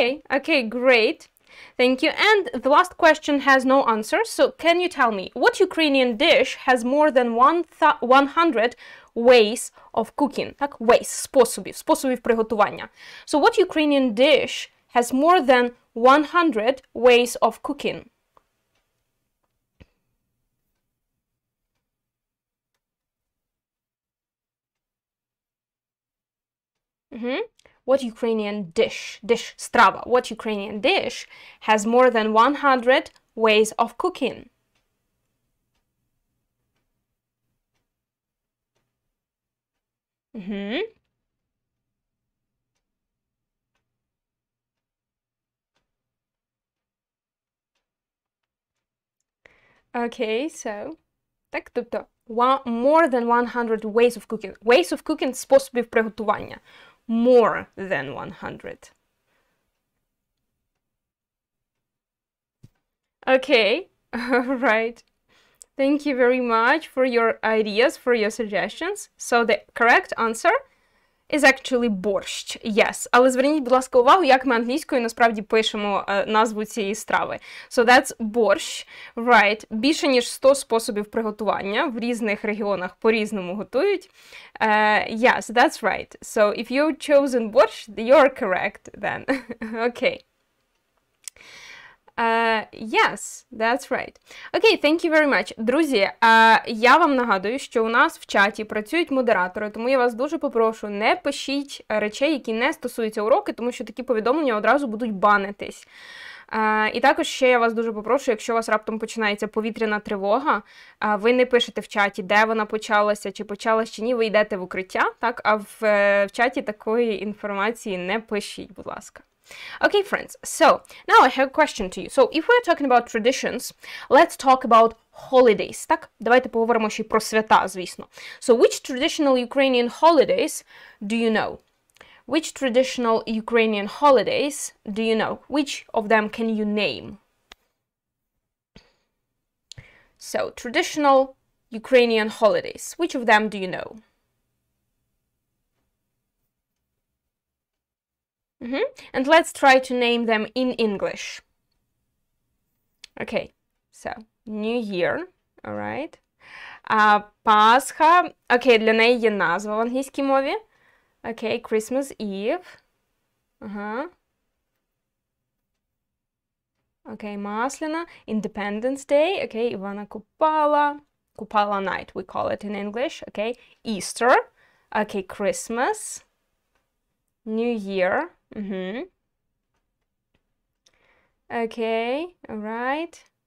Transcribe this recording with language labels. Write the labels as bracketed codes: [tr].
[en] Okay, great. Thank you. And the last question has no answer, so can you tell me, what Ukrainian dish has more than 100 ways of cooking? [uk] Так, ways, способів приготування. [en] So what Ukrainian dish has more than 100 ways of cooking? What Ukrainian dish, страва, what Ukrainian dish has more than 100 ways of cooking? Okay, so, [uk] так, тобто, [en] more than 100 ways of cooking. Ways of cooking – [uk] способів приготування. [en] More than 100. Okay, all right. Thank you very much for your ideas, for your suggestions. So the correct answer is actually борщ. Yes. [uk] Але зверніть, будь ласка, увагу, як ми англійською насправді пишемо назву цієї страви. [en] So that's борщ. Right. [uk] Більше ніж 100 способів приготування. В різних регіонах по-різному готують. [en] Yes, that's right. So if you've chosen борщ, you're correct then. Okay. Yes, that's right. Okay, thank you very much. [uk] Друзі, я вам нагадую, що у нас в чаті працюють модератори, тому я вас дуже попрошу, не пишіть речей, які не стосуються уроки, тому що такі повідомлення одразу будуть банитись. І також ще я вас дуже попрошу, якщо у вас раптом починається повітряна тривога, ви не пишете в чаті, де вона почалася, чи почалась, чи ні, ви йдете в укриття, так? А в чаті такої інформації не пишіть, будь ласка. [en] Okay, friends, so now I have a question to you. So if we're talking about traditions, let's talk about holidays, [uk] так? Давайте поговоримо ще й про свята, звісно. [en] So which traditional Ukrainian holidays do you know? Which traditional Ukrainian holidays do you know? Which of them can you name? So, traditional Ukrainian holidays. Which of them do you know? And let's try to name them in English. Okay, so New Year, all right. [uk] Пасха, окей, для неї є назва в англійській мові. [en] Окей, Christmas Eve. [uk] Окей, Масляна, Independence Day, окей, Івана Купала. [en] Kupala night, we call it in English, okay. Easter, okay, Christmas, New Year, okay, all right.